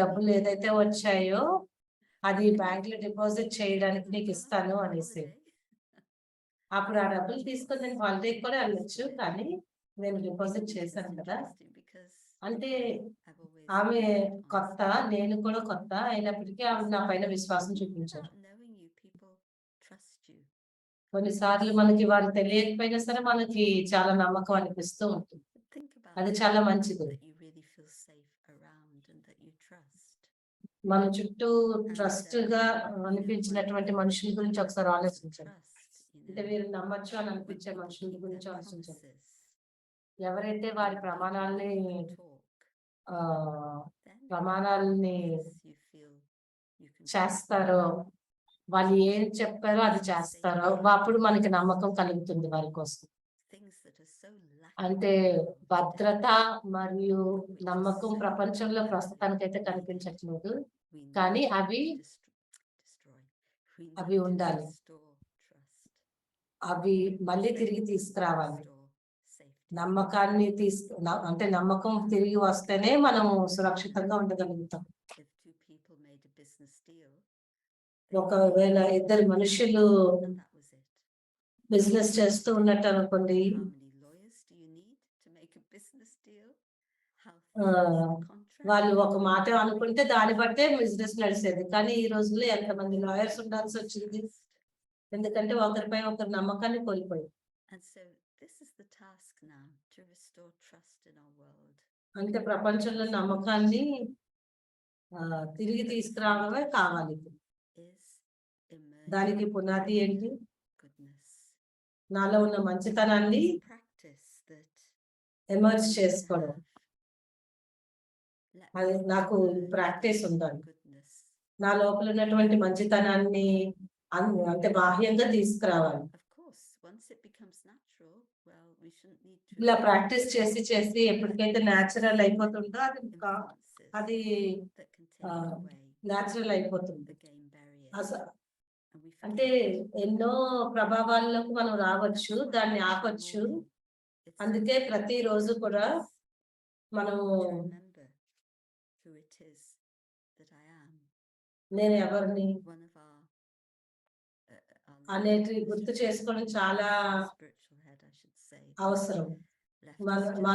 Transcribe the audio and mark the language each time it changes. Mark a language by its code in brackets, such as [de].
[te] డబ్బులు ఏదైతే వచ్చాయో అది బ్యాంక్ లో డిపాజిట్ చేయడానికి నీకు ఇస్తాను [en] Come on [te] అనేసి. [en] holiday. [te] అప్పుడు ఆ డబ్బులు తీసుకొని నేను హాలిడేకి కూడా వెళ్ళొచ్చు, కానీ నేను డిపాజిట్ [en] It's [te] చేశాను కదా. [en] interesting because [te] అంటే [en] I've always [te] ఆమె [en] believed [te] కొత్త, [en] honestly. [te] నేను కూడా కొత్త అయినప్పటికీ ఆమె నా పైన విశ్వాసం చూపించారు. [en] Without knowing you, people trust you. [te] కొన్నిసార్లు మనకి వారు తెలియకపోయినా సరే మనకి చాలా నమ్మకం అనిపిస్తూ ఉంటుంది. [en] But think about [te] అది [en] it, [te] చాలా మంచిది. [en] that you really feel safe around and that you trust. [te] మన చుట్టూ ట్రస్ట్ గా అనిపించినటువంటి మనుషుల గురించి ఒకసారి ఆలోచించండి. [en] Trust, [te] అంటే వీరు నమ్మచ్చు అని [en] when [te] అనిపించే [en] people [te] మనుషుల [en] keep [te] గురించి [en] their [te] ఆలోచించండి. [en] promises, [te] ఎవరైతే వారి [en] when [te] ప్రమాణాలని [en] people talk, [te] ఆ [en] then [te] ప్రమాణాలని [en] yes, you feel you can trust them. [te] చేస్తారో, వాళ్ళు ఏం చెప్పారో అది చేస్తారో, అప్పుడు మనకి నమ్మకం కలుగుతుంది వారి కోసం. [en] Things that are so [te] అంటే [en] lacking [te] భద్రత మరియు నమ్మకం ప్రపంచంలో ప్రస్తుతానికైతే కనిపించట్లేదు, [en] we [te] కానీ [en] need to [te] అవి [en] destroy. We [te] అవి [en] need to [te] ఉండాలి. [en] restore trust, [te] అవి మళ్ళీ తిరిగి తీసుకురావాలి. [en] restore safety. [te] నమ్మకాన్ని అంటే నమ్మకం తిరిగి వస్తేనే మనము సురక్షితంగా ఉండగలుగుతాం. [en] If two people made a business deal, they [te] ఒకవేళ ఇద్దరు మనుషులు [en] and that was it. [te] Business చేస్తూ ఉన్నట్టు అనుకోండి, [en] How many lawyers do you need to make a business deal? How [te] ఆ, [en] thick is the contract? [te] వాళ్ళు ఒక మాట అనుకుంటే దాన్ని బట్టే బిజినెస్ నడిచేది. కానీ ఈ రోజుల్లో ఎంతమంది లాయర్స్ ఉండాల్సి వచ్చింది, ఎందుకంటే ఒకరిపై ఒకరి నమ్మకాన్ని కోల్పోయి. [en] And so this is the task now, to restore trust in our world. [te] అంటే ప్రపంచంలో నమ్మకాన్ని తిరిగి తీసుకురావడమే కావాలి. [en] Is [te] దానికి పునాది ఏంటి? [en] goodness. [te] నాలో ఉన్న మంచితనాన్ని [en] Practice that [te] ఎమర్జ్ [en] you [te] చేసుకోవడం. [en] have. Let [te] అది [en] me [te] నాకు [en] emerge [te] ప్రాక్టీస్ ఉండాలి. [en] goodness. [te] నా లోపల ఉన్నటువంటి మంచితనాన్ని అంటే బాహ్యంగా తీసుకురావాలి. [en] Of course, once it becomes natural, well, we shouldn't need to [te] ఇలా ప్రాక్టీస్ చేసి చేసి ఎప్పటికైతే న్యాచురల్ అయిపోతుందో [en] influences [te] అది [en] that can take away [te] natural అయిపోతుంది. [en] again barriers. And we [te] అంటే [en] forget [te] ఎన్నో ప్రభావాలకు మనం రావచ్చు, దాన్ని ఆపచ్చు. [en] it's [te] అందుకే [en] so [te] ప్రతిరోజు కూడా మనము [en] to remember who it is that I am. [te] నేను ఎవరిని [en] One of our [te] అనేది గుర్తు చేసుకోవడం చాలా [en] spiritual head, I should say, [te] అవసరం. [en] left [te] మా [en] us [te] మా